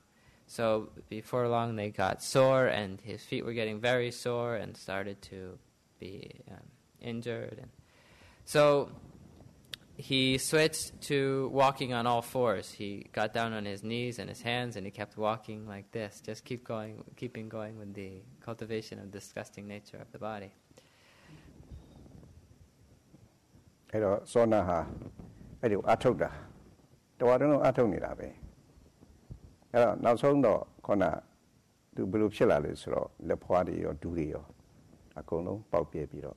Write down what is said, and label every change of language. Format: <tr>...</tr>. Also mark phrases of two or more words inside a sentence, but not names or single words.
<en>So before long they got sore, and his feet were getting very sore and started to be injured. And so he switched to walking on all fours. He got down on his knees and his hands, and he kept walking like this, just keeping going with the cultivation of the disgusting nature of the body.</en> <my>အဲ့တော့စောနာဟာအဲ့ဒီအထုတ်တာတော်တော်အထုတ်နေတာပဲအဲ့တော့နောက်ဆုံးတော့ခေါနာသူဘယ်လိုဖြစ်လာလဲဆိုတော့လက်ဖွားတွေရောဒူးတွေရောအကုန်လုံးပေါက်ပြဲပြီးတော့</my>